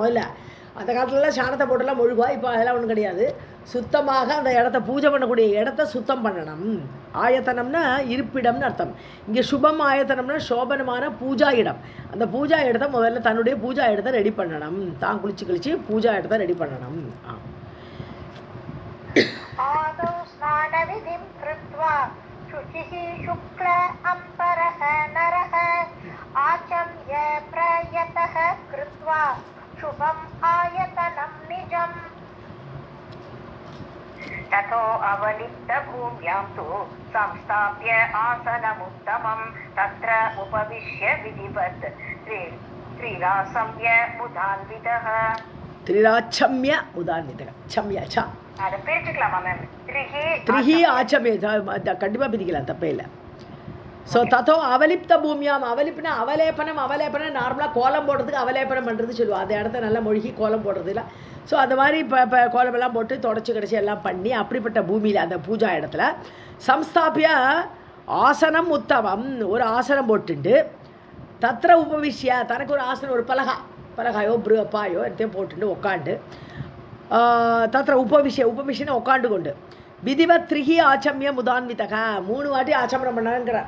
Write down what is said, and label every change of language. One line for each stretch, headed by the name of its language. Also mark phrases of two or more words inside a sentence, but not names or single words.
Tamil: முதல்ல அந்த காலத்துலலாம் சாணத்தை போட்டுலாம் ஒழுகுவா, இப்போ அதெல்லாம் ஒன்றும் கிடையாது. சுத்தமாக அந்த இடத்த பூஜை பண்ணக்கூடிய இடத்த சுத்தம் பண்ணணும். ஆயத்தனம்னா இருப்பிடம்னு அர்த்தம். இங்கே சுபம் ஆயத்தனம்னா சோபனமான பூஜா இடம். அந்த பூஜா இடத்தை முதல்ல தன்னுடைய பூஜா இடத்தை ரெடி பண்ணணும். தான் குளிச்சு பூஜா இடத்தை ரெடி பண்ணணும்.
Sanskrit: आदौ स्नानविधिं कृत्वा शुचिः शुक्ल अम्बरः नरः आचम्य प्रयतः कृत्वा शुभम् आयतनं निजम्। ततो अवलिप्तभूम्यां तु संस्थाप्य आसनमुत्तमं तत्र उपविश्य विधिवत् त्रिरासम्य मुदान्वितः। त्रिराचम्य मुदान्वितः, चम्य च
Tamil: அதை பிரிச்சுக்கலாமா மேம்?
Sanskrit: त्रिः आचमे,
Tamil: கண்டிப்பாக பிரிக்கலாம், தப்பே இல்லை. ஸோ
Sanskrit: ततो अवलिप्त भूम्याम्,
Tamil: அவலிப்னா அவலேப்பனம். அவலேப்பனம் நார்மலாக கோலம் போடுறதுக்கு அவலேப்பனம் பண்ணுறது சொல்லுவோம். அந்த இடத்த நல்லா மொழிகி கோலம் போடுறது இல்லை. ஸோ அந்த மாதிரி இப்போ கோலமெல்லாம் போட்டு தொடச்சி கிடச்சி எல்லாம் பண்ணி அப்படிப்பட்ட பூமியில் அந்த பூஜா இடத்துல
Sanskrit: संस्थाप्य आसनम् उत्तमम्,
Tamil: ஒரு ஆசனம் போட்டுண்டு,
Sanskrit: तत्र उपविश्य,
Tamil: தனக்கு ஒரு ஆசனம், ஒரு பலகாயோ பாயோ எடுத்தையும் போட்டுட்டு உட்காண்டு, தத்திர உபவிஷனை உட்காண்டு கொண்டு,
Sanskrit: विधिवत् त्रिः आचम्य मुदान्वितः,
Tamil: 3 வாட்டி ஆச்சமனம் பண்ணாங்கிறார்.